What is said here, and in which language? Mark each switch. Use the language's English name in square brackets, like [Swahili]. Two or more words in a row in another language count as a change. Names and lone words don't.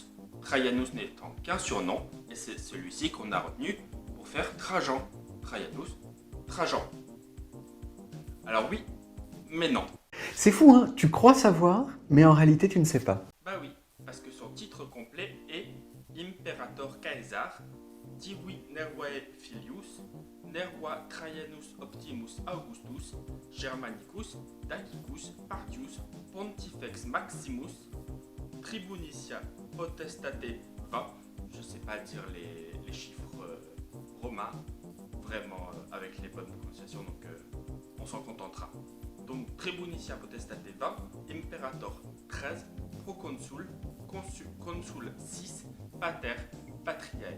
[French] Traianus n'étant qu'un surnom, et c'est celui-ci qu'on a retenu pour faire Trajan. Traianus, Trajan. Alors oui, mais non. C'est fou, hein? Tu crois savoir, mais en réalité tu ne sais pas. Oui, parce que son titre complet est Imperator Caesar Divi Nervae Filius Nerva Traianus Optimus Augustus Germanicus Dacicus Partius Pontifex Maximus Tribunicia Potestate 20. Je sais pas dire les chiffres romains vraiment avec les bonnes prononciations, donc on s'en contentera. Donc Tribunicia Potestate 20, Imperator 13, Proconsul, Consul 6, Pater, Patriae.